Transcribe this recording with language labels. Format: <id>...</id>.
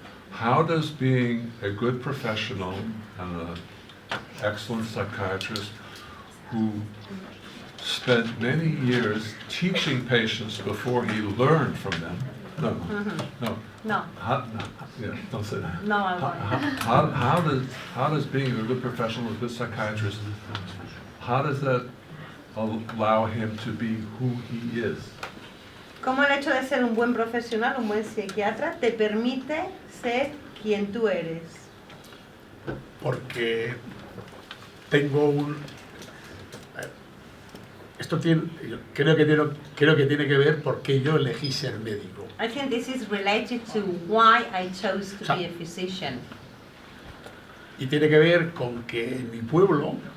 <en>How does being a good professional and an excellent psychiatrist who spent many years teaching patients before he learned from them? No. No, Yeah, don't say that.</en> <es>no, algo.</es> <en>How does being a good professional, a good psychiatrist, how does that allow him to be who he is?</en> <es>¿Cómo el hecho de ser un buen profesional, un buen psiquiatra, te permite ser quien tú eres? Porque tengo esto creo que tiene que ver por qué yo elegí ser médico.</es> <en>I think this is related to why I chose to be a physician.</en> <es>Y tiene que ver con que en mi pueblo</es>